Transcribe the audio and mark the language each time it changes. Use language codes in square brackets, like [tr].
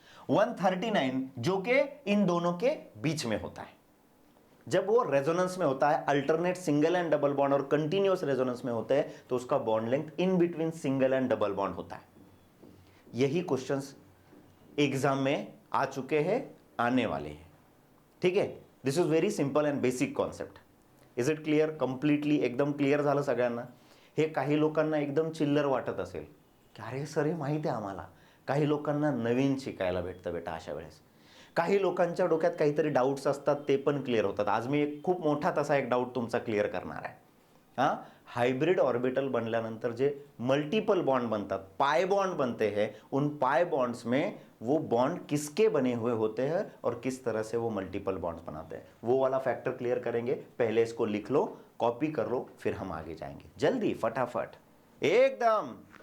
[hi] 139 जो कि इन दोनों के बीच में होता है। जब वो रेजोनेंस में होता है, alternate single and double bond और कंटिन्यूअस रेजोनेंस में होते हैं, तो उसका bond length in between single and double bond होता है। यही क्वेश्चंस एग्जाम में आ चुके हैं, आने वाले हैं, ठीक है। [en] This is very simple and basic concept. Is it clear? [mr] Completely एकदम क्लिअर झालं सगळ्यांना? हे काही लोकांना एकदम चिल्लर वाटत असेल की अरे सर हे माहिती आहे आम्हाला. काही लोकांना नवीन शिकायला भेटतं बेटा अशा वेळेस. काही लोकांच्या डोक्यात काहीतरी डाऊट्स असतात, ते पण क्लिअर होतात. आज मी एक खूप मोठा तसा एक डाऊट तुमचा क्लिअर करणार आहे. [hi] हां, [mr] हाइब्रिड ऑर्बिटल बनल्यानंतर जे मल्टीपल बॉन्ड बनतात, [hi] पाई बॉन्ड बनते हैं, उन पाई बॉन्ड्स में वो बॉन्ड किसके बने हुए होते हैं और किस तरह से वो मल्टीपल बॉन्ड्स बनाते हैं, वो वाला फैक्टर क्लियर करेंगे. पहले इसको लिख लो, कॉपी कर लो, फिर हम आगे जाएंगे. जल्दी फटाफट एकदम.